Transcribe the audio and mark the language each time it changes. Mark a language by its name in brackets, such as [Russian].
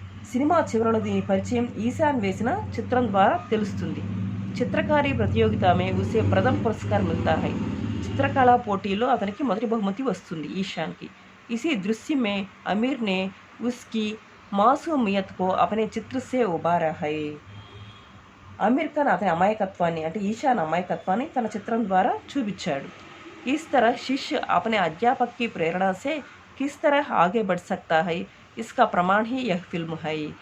[Telugu] Cinema చివరలో దీని పరిచయం ఈశాన్ వేసిన చిత్రం ద్వారా తెలుస్తుంది. [Hindi] చిత్రకారి ప్రతియోగిత में उसे प्रथम पुरस्कार मिलता है. [Telugu] చిత్రకళా పోటీలో అతనికి మొదటి బహుమతి వస్తుంది ఈశాన్కి. [Hindi] इसी दृश्य में आमिर ने उसकी मासूमियत को अपने चित्र से उभारा है. [Telugu] आमिर खान అతని అమాయకత్వాన్ని అంటే ఈశాన్ అమాయకత్వాన్ని తన చిత్రం ద్వారా చూపించాడు. [Hindi] इस तरह शिष्य अपने अध्यापक की प्रेरणा से किस तरह आगे बढ़ सकता है, इसका प्रमाण ही यह फिल्म है.